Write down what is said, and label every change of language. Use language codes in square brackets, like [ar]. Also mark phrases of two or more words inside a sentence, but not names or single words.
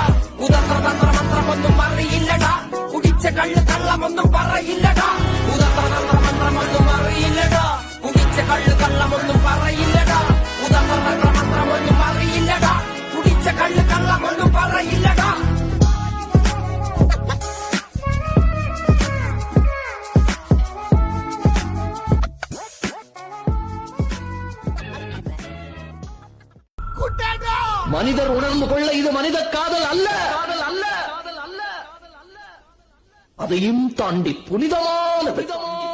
[ml] കുതന്ത്രതന്ത്രമന്ത്രമൊന്നും അറിയില്ലടാ, കുടിച്ച കള്ള് കള്ളമൊന്നും പറയില്ലടാ. കുതന്ത്രതന്ത്രമന്ത്രമൊന്നും അറിയില്ലടാ, കുടിച്ച കള്ള് കള്ളമൊന്നും പറയില്ലടാ. കുതന്ത്രതന്ത്രമന്ത്രമൊന്നും അറിയില്ലടാ, കുടിച്ച കള്ള് കള്ളമൊന്നും പറയില്ലടാ. [ta] மனிதர் உணர்ந்து கொள்ள இது மனித காதல் அல்ல, அதையும் தாண்டி புனிதமானது.